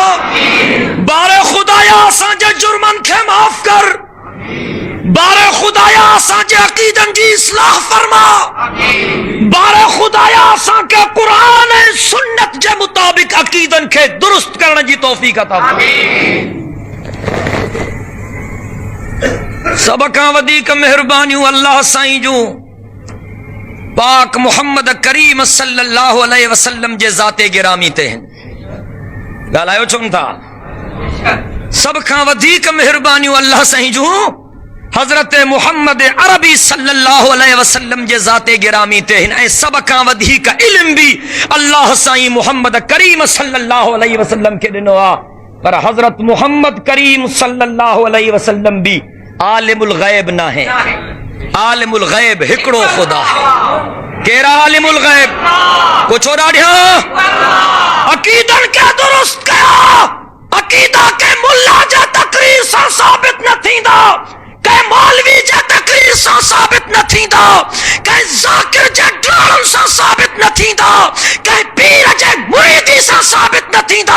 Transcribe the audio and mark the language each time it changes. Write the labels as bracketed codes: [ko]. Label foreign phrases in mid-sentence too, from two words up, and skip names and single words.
[sd] बारे खुदाया असांजे जुर्मनि खे माफ़ कर, बारे खुदाया असांजे अक़ीदनि जी इस्लाह फरमा, बारे खुदाया असांखे क़ुरान ऐं सुन्नत जे मुताबिक़ अक़ीदनि खे दुरुस्त करण जी तौफ़ीक़ अता फरमा। सभ खां वधीक महिरबानियूं अल्लाह साईं जूं पाक मुहम्मद करीम [ar] صلى الله عليه وسلم [sd] जे ज़ाते गिरामी ते आहिनि। ॻाल्हायो छो था? सभ खां वधीक महिरबानियूं अल्लाह साईं जूं हज़रत मुहम्मद अरबी [ar] صلى الله عليه وسلم [sd] जे ज़ाते गिरामी ते आहिनि, ऐं सभ खां वधीक इल्म बि अल्लाह साईं मुहम्मद करीम [ar] صلى الله عليه وسلم [sd] खे ॾिनो आहे। पर हज़रत मुहम्मद करीम [ar] صلى الله عليه وسلم [sd] बि [ar] عالم الغيب [sd] न है। [ar] عالم الغيب [sd] हिकिड़ो ख़ुदा है। कहिड़ा [ar] عالم الغيب? [sd] पुछो ॾाढिया। अक़ीदन के दुरुस्त कया, अक़ीदा के मुल्ला जे तक़रीर सां साबित न थींदा, कंहिं मौलवी जे तक़रीर सां साबित न थींदा, कंहिं ज़ाकिर जे ड्राणनि सां साबित न थींदा, कंहिं पीर जे मुरीदी सां साबित न थींदा।